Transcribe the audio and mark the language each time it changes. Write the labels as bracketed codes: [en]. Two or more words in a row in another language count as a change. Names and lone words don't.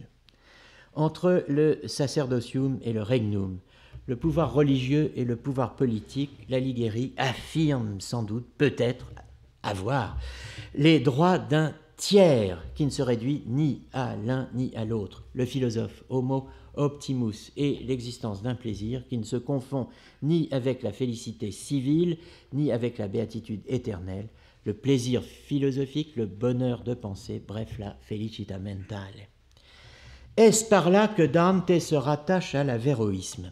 [fr] Entre le sacerdotium et le regnum, le pouvoir religieux et le pouvoir politique, l'Alighieri affirme sans doute, peut-être, avoir les droits d'un tiers qui ne se réduit ni à l'un ni à l'autre, le philosophe [la] homo optimus, [fr] et l'existence d'un plaisir qui ne se confond ni avec la félicité civile, ni avec la béatitude éternelle, le plaisir philosophique, le bonheur de penser, bref, la [it] felicita mentale. [fr] Est-ce par là que Dante se rattache à l'avéroïsme?